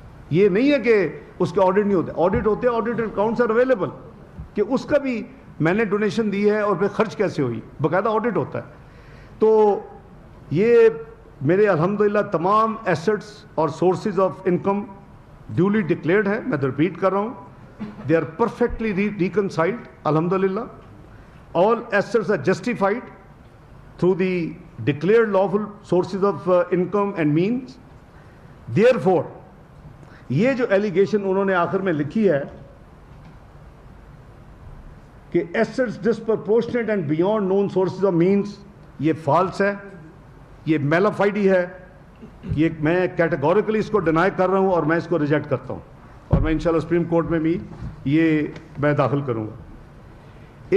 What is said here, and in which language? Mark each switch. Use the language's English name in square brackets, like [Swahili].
[Urdu] یہ نہیں ہے کہ اس کے آڈٹ نہیں ہوتے, آڈٹ ہوتے ہیں, آڈٹ اکاؤنٹس آر اویلیبل کہ اس کا بھی میں نے ڈونیشن دی ہے اور پھر خرچ کیسے ہوئی, باقاعدہ آڈٹ ہوتا ہے. تو یہ میرے الحمدللہ تمام ایسٹس اور sources of income duly declared ہے. میں ریپیٹ کر رہا ہوں, [English] they are perfectly reconciled [Urdu] alhamdulillah. [English] All assets are justified through the declared lawful sources of income and means. [Urdu] Therefore یہ جو allegation انہوں نے آخر میں لکھی ہے کہ [English] assets disproportionate and beyond known sources of means, [Urdu] یہ فالس ہے, یہ میلافائڈی ہے. یہ میں کیٹیگوریکلی اس کو ڈینائی کر رہا ہوں اور میں اس کو ریجیکٹ کرتا ہوں, اور میں انشاءاللہ سپریم کورٹ میں بھی یہ میں داخل کروں گا.